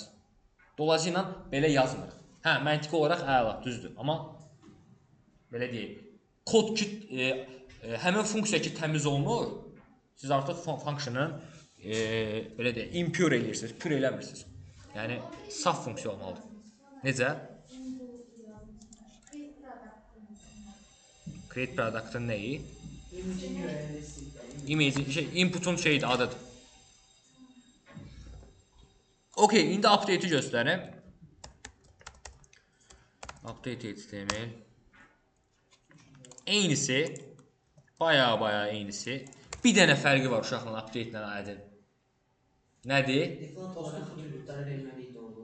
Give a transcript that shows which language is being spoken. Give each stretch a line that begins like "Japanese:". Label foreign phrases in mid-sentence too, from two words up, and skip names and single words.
Azerbaijani: Dolayısıyla belə yazmır. Hə, məntiqi olaraq əla, düzdür. Amma belə deyək, kod ki, həmin funksiya ki təmiz olunur, siz artıq funksiyonu belə deyək, impure eləyirsiniz, pure eləmirsiniz. Yəni, saf funksiya olmalıdır. Necə?
English: Create product-
Azerbaijani: ın nəyi? Inputun şeydir, adıdır. Okey, indi update-i göstərim.
English: Update HTML.
Azerbaijani: Eynisi, baya eynisi. Bir dənə fərqi var uşaqla update ilə aydın. Nədir? Default olaraq atributları verməliyik doğru.